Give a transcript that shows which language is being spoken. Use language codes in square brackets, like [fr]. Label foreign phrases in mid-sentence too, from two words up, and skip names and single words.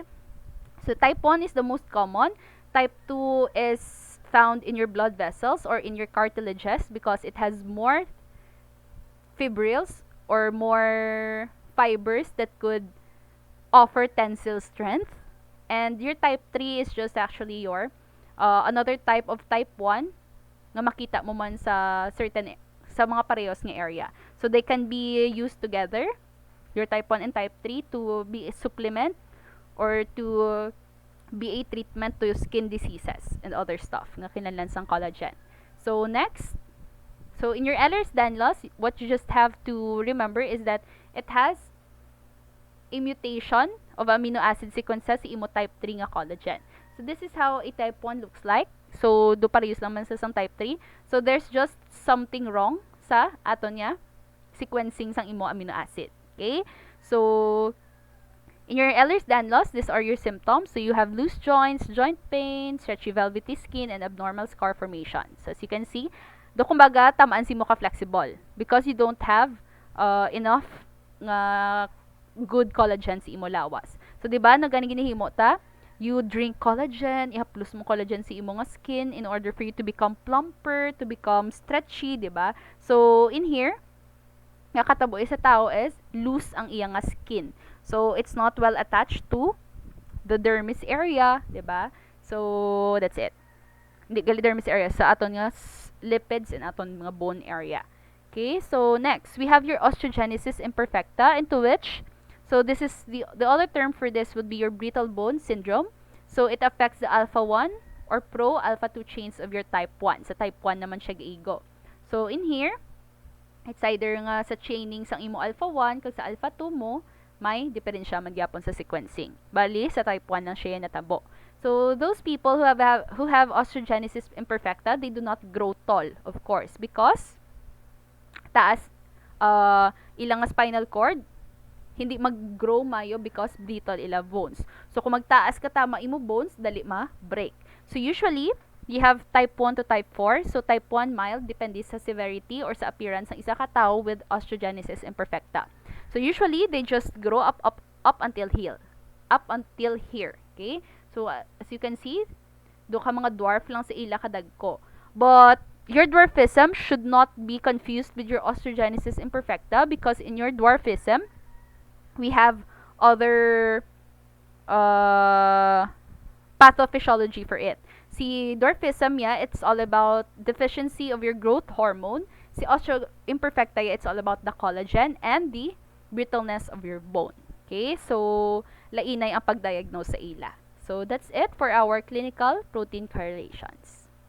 [en] So, type 1 is the most common. Type 2 is found in your blood vessels or in your cartilages because it has more fibrils or more fibers that could offer tensile strength. And your type 3 is just actually your another type of type 1 [hil] nga makita mo man sa mga parehas nga area. [en] So they can be used together, your type 1 and type 3, to be a supplement or to be a treatment to skin diseases and other stuff [hil] nga kinahanglan sang collagen. [en] So next, so in your Ehlers-Danlos, what you just have to remember is that it has a mutation of amino acid sequences [hil] sa imo type 3 nga collagen. [en] So this is how a type 1 looks like. So, [hil] do parehas naman sa [en] type 3. So, there's just something wrong [hil] sa ato niya [en] sequencing [hil] sang imo [en] amino acid. Okay? So, in your Ehlers-Danlos, these are your symptoms. So, you have loose joints, joint pain, stretchy velvety skin, and abnormal scar formation. So, as you can see, [hil] Do kumbaga tamaan si mo ka [en] flexible because you don't have enough nga good collagen [hil] sa imo lawas. So di ba nagani ginihimo ta? [en] You drink collagen, [hil] ihaplos mo [en] collagen [hil] sa imo nga [en] skin in order for you to become plumper, to become stretchy, di ba? So in here, [hil] nga katabo sa tao is loose ang iyang nga skin. [en] So it's not well attached to the dermis area, di ba? So that's it. [hil] Hindi gali dermis area sa aton nga lipids and aton mga bone area. [en] Okay, so next we have your osteogenesis imperfecta, into which, so this is the other term for this would be your brittle bone syndrome. So it affects the alpha 1 or pro alpha 2 chains of your type 1. [hil] Sa type 1 naman siya giigo. So in here, it's either nga sa chaining sang imo alpha 1 kag sa alpha 2 mo may diferensya man gyapon sa sequencing. Bali sa type 1 lang siya natabo. [en] So those people who have osteogenesis imperfecta, they do not grow tall, of course, because [hil] taas ilang [en] spinal cord [hil] hindi mag-grow mayo [en] because brittle [hil] ila bones. So kung magtaas ka tama imo bones, dali ma-break. [en] So usually you have type 1 to type 4. [hil] So type 1 mild depende sa severity or sa appearance ng isa ka tao with osteogenesis imperfecta. [en] So usually they just grow up until here. Up until here, okay? So as you can see, [hil] do ka mga dwarf lang sa ila kadagko. [en] But your dwarfism should not be confused with your osteogenesis imperfecta because in your dwarfism, we have other pathophysiology for it. Si dwarfism, yeah, it's all about deficiency of your growth hormone. Si osteoimperfecta, yeah, it's all about the collagen and the brittleness of your bone. [hil] Okay, so lainay ang pagdiagnose sa ila. [en] So that's it for our clinical protein correlations.